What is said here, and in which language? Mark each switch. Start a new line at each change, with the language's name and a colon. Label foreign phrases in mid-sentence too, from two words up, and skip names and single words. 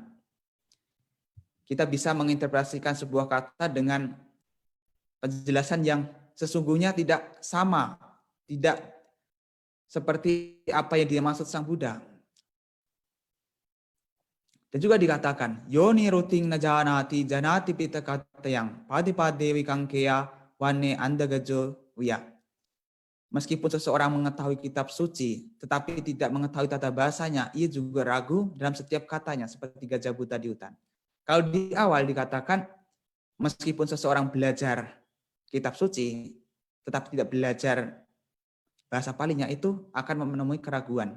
Indonesian: Kita bisa menginterpretasikan sebuah kata dengan penjelasan yang sesungguhnya tidak sama, tidak seperti apa yang dimaksud Sang Buddha. Dan juga dikatakan,
Pali: Yoni ruting najanati janati pitakatayang padi wikangkeya wane andagajo wiya.
Indonesian: Meskipun seseorang mengetahui kitab suci, tetapi tidak mengetahui tata bahasanya, ia juga ragu dalam setiap katanya, seperti gajah buta di hutan. Kalau di awal dikatakan, meskipun seseorang belajar kitab suci, tetapi tidak belajar bahasa Palinya, itu akan menemui keraguan.